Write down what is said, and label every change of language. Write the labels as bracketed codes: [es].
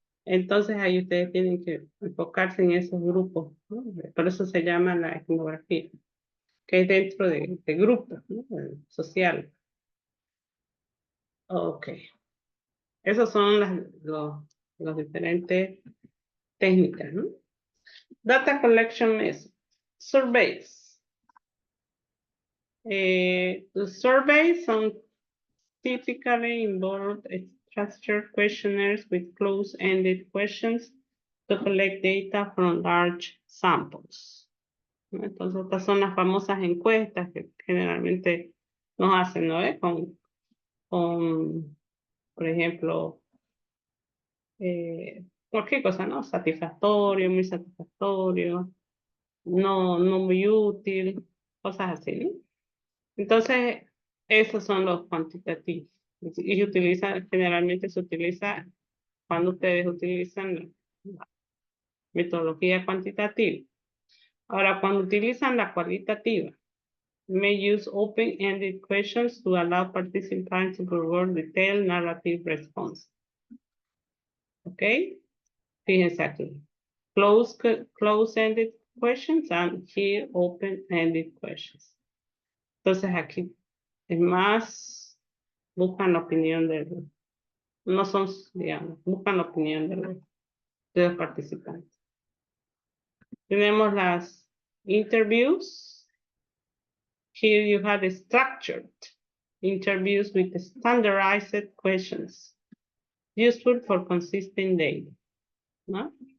[es] Entonces ahí ustedes tienen que enfocarse en esos grupos, ¿no? Por eso se llama la etnografía, que es dentro de grupos, ¿no? Social. Ok. Esos son los diferentes técnicas, ¿no? [en] Data collection methods. Surveys. The surveys typically involve structured questionnaires with close-ended questions to collect data from large samples. [es] ¿no? Entonces, estas son las famosas encuestas que generalmente nos hacen, ¿no? Con, por ejemplo, cualquier cosa, ¿no? Satisfactorio, muy satisfactorio, no muy útil, cosas así, ¿no? Entonces, esos son los cuantitativos. Y generalmente se utiliza cuando ustedes utilizan la metodología cuantitativa. Ahora, cuando utilizan la cualitativa, [en] may use open-ended questions to allow participants to provide detailed narrative response. ¿Ok? [es] Fíjense aquí. [en] Close-ended questions and here open-ended questions. [es] Entonces aquí es más, buscan la opinión no son, digamos, buscan la opinión de los participantes. Tenemos las [en] interviews. Here you have the structured interviews with standardized questions, useful for consistent data, ¿no?